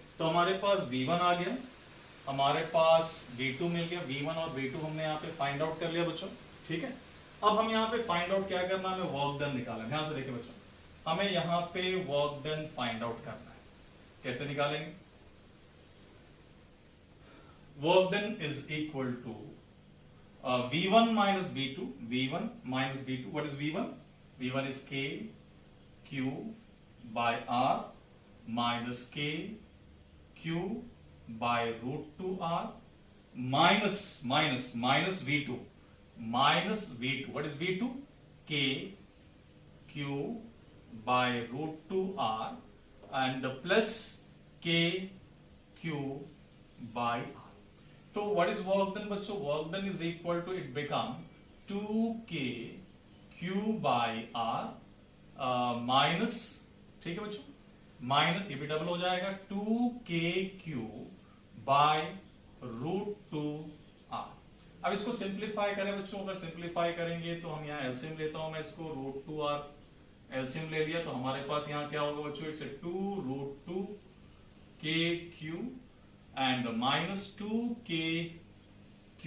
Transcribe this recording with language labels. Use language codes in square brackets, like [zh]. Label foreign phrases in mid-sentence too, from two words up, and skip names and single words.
[hi] तो हमारे पास v1 आ गया, हमारे पास v2 मिल गया, v1 और v2 हमने यहाँ पे [en] find out [hi] कर लिया बच्चों। ठीक है। अब हम यहाँ पे [en] find out [hi] क्या करना है, हमें [en] work done [hi] निकालना है। ध्यान से देखिए बच्चों, हमें यहाँ पे [en] work done find out [hi] करना है। कैसे निकालेंगे? [en] work done is equal to v1 minus v2, v1 minus v2. What is v1? v1 is k q by r minus k q by root 2r minus v2 minus v2. What is v2? k q by root 2r and plus k q by r. तो what is work done बच्चों? work done is equal to, it become 2k q by r minus, [hi] ठीक है बच्चों, [en] माइनस [hi] ये भी [en] डबल [hi] हो जाएगा [en] 2k q by root 2r. [hi] अब इसको सिंप्लीफाई करें बच्चों, अगर सिंप्लीफाई करेंगे तो हम यहाँ एलसीएम लेता हूं मैं इसको, [en] root 2r LCM [hi] ले लिया तो हमारे पास यहाँ क्या होगा बच्चों, [en] it's 2 root 2 k q and minus 2k q.